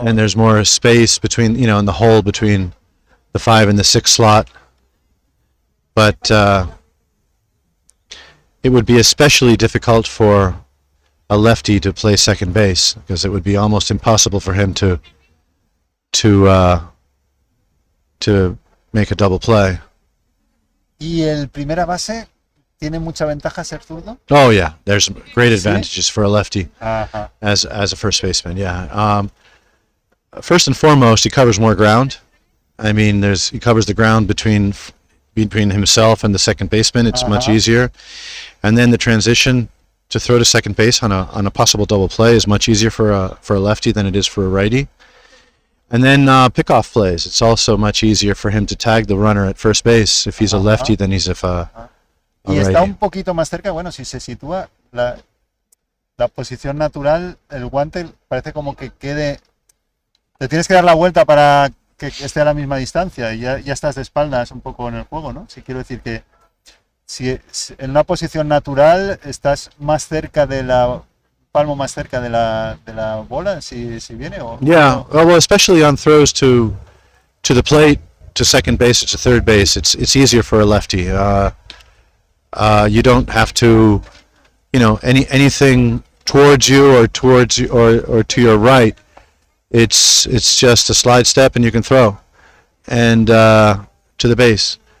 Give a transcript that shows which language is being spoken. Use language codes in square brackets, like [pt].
[en] And there's more space between, in the hole between the 5 and the 6 slot. But it would be especially difficult for a lefty to play second base because it would be almost impossible for him to make a double play. [es] ¿Y el primera base tiene mucha ventaja ser zurdo? [en] Oh yeah, there's great advantages for a lefty Ajá. as a first baseman. Yeah. First and foremost, he covers more ground. I mean, he covers the ground between himself and the second baseman. It's much Uh-huh. easier, and then the transition to throw to second base on a possible double play is much easier for a lefty than it is for a righty. And then pickoff plays. It's also much easier for him to tag the runner at first base if he's a lefty than he's if a [es] Y está [en] righty. [es] un poquito más cerca, bueno, si se sitúa la posición natural, el guante parece como que quede... Te tienes que dar la vuelta para que esté a la misma distancia y ya estás de espaldas un poco en el juego, ¿no? Si quiero decir que si en una posición natural estás más cerca de la... palmo más cerca de la bola, si viene o... [en] Yeah, well, especially on throws to the plate, to second base, or to third base, it's easier for a lefty. You don't have to, anything towards you or to your right. It's just a slide step and you can throw, and to the base.